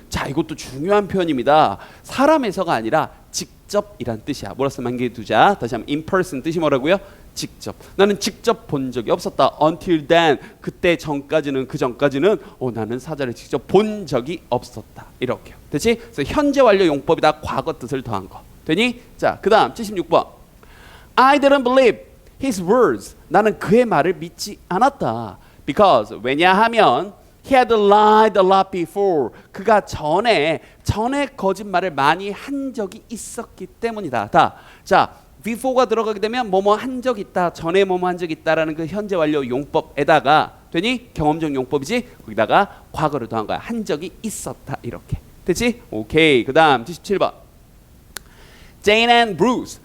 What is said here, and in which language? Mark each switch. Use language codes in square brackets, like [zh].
[ko] 자, 이것도 중요한 표현입니다. 사람에서가 아니라 직접이란 뜻이야. 뭐라 쓰면 한 개 두자. 다시 한번 [en] in person [ko] 뜻이 뭐라고요? 직접. 나는 직접 본 적이 없었다. [en] Until then. [ko] 그때 전까지는, 그 전까지는 나는 사자를 직접 본 적이 없었다. 이렇게. 됐지? 그래서 현재 완료 용법이다. 과거 뜻을 더한 거. 되니? 자, 그 다음 76번. [en] I didn't believe his words. [ko] 나는 그의 말을 믿지 않았다. [en] Because, [ko] 왜냐하면 [en] he had lied a lot before. [ko] 그가 전에 거짓말을 많이 한 적이 있었기 때문이다. 자, before가 들어가게 되면 뭐뭐 한 적 있다, 전에 뭐뭐 한 적 있다라는 그 현재 완료 용법에다가, 되니? 경험적 용법이지? 거기다가 과거를 더한 거야. 한 적이 있었다. 이렇게. 됐지? 오케이. 그 다음 77번. Jane and Bruce.